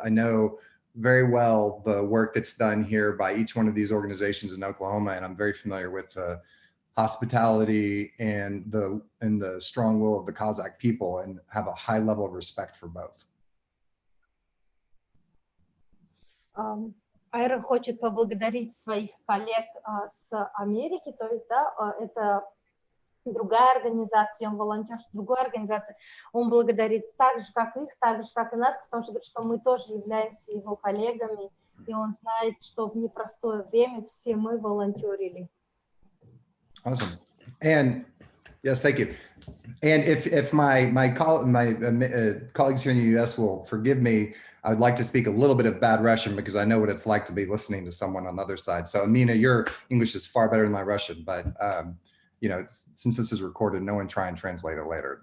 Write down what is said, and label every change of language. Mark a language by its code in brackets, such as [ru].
[en] I know very well the work that's done here by each one of these organizations in Oklahoma, and I'm very familiar with the hospitality and the strong will of the Kazakh people, and have a high level of respect for both. [ru] Айра хочет поблагодарить своих коллег с Америки, то есть, да, это другая организация, он волонтер в другой организации, он благодарит так же, как их, так же, как и нас, потому что говорит, что мы тоже являемся его коллегами, и он знает, что в непростое время все мы волонтерили. [en] Awesome. And yes, thank you. And if my colleagues here in the US will forgive me, I would like to speak a little bit of bad Russian because I know what it's like to be listening to someone on the other side. So Amina, your English is far better than my Russian, but you know, since this is recorded, no one try and translate it later.